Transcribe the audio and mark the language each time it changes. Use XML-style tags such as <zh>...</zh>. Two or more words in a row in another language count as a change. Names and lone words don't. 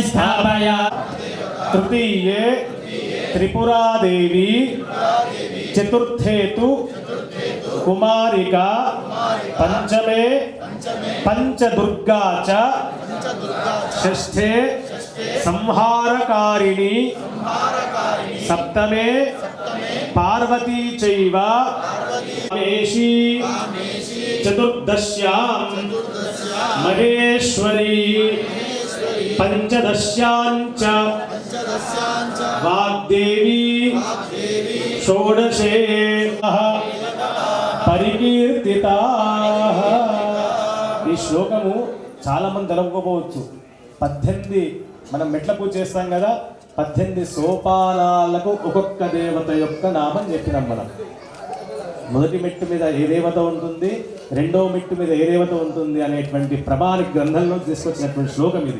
<sa>स्थापयामि तृतीये त्रिपुरा देवी चतुर्थे तु कुमारिका पंचमे पंचदुर्गा च षष्ठे संहारकारिणी सप्तमे पार्वती चैव मेषी चतुर्दश्यां महेश्वरी पंचदश्यां च वाग्देवी षोडशे పరికీర్తితాః।</sa> <te>ఈ శ్లోకము చాలా మంది తెలవకపోవచ్చు। 18 మనం మెట్ల పూజ చేస్తాం కదా, 18 సోపానాలకు ఒక్కొక్క దేవత యొక్క నామం చెప్పినాం మనం। మొదటి మెట్టు మీద ఏ దేవత ఉంటుంది, రెండో మెట్టు మీద ఏ దేవత ఉంటుంది అనేటువంటి ప్రమాణిక గ్రంథంలో తీసుకొచ్చినటువంటి శ్లోకం ఇది।</te>